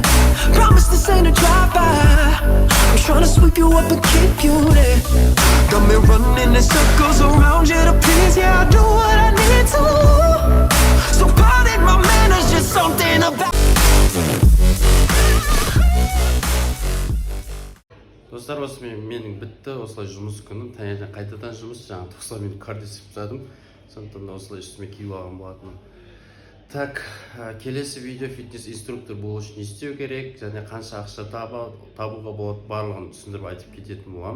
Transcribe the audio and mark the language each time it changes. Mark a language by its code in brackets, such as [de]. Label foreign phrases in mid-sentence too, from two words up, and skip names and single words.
[en] Promise this ain't a drive-by. I'm trying to sweep you up and keep you there. Got me running in circles around you to please. Yeah, I do what I need to. So pardon my manners, just something about. [kk] Достар, осы менің бітті, осылай жұмыс күнім, таңертең қайтадан жұмыс, жаңа 90 минут кардио жасадым. сондықтан да осылай үстіме киіп алған болатынмын. Так, келесі видео фитнес инструктор болу үшін не істеу керек және қанша ақша табуға болады барлығын түсіндіріп айтып кететін боламын.